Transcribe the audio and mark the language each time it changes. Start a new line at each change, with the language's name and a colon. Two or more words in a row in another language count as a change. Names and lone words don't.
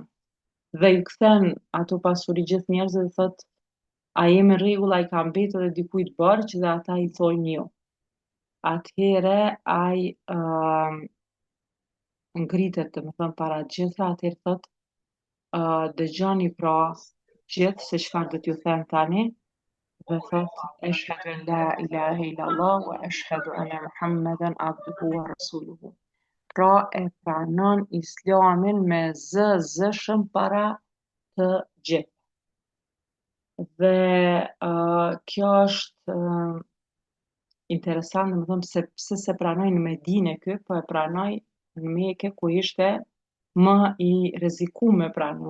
Albanian: Dhe i kthen ato pasuri gjithë njerëzve dhe thotë a jemi në rregull, a i ka mbetur edhe dikujt borxh dhe ata i thojnë jo. Atëhere ai ngritet, domethënë para të gjitha, atëherë thotë dëgjoni pra gjithë se çfarë do t'ju them tani dhe thotë
Arabic: أشهد أن لا إله إلا الله وأشهد أن محمدا عبده ورسوله.
Albanian: Pra e pranon Islamin me zëshëm para të gjithë. Dhe kjo është interesant, domethënë pse se pranoi në Medinë ky, po e pranoi në Mekë ku ishte më i rrezikuar me pranu.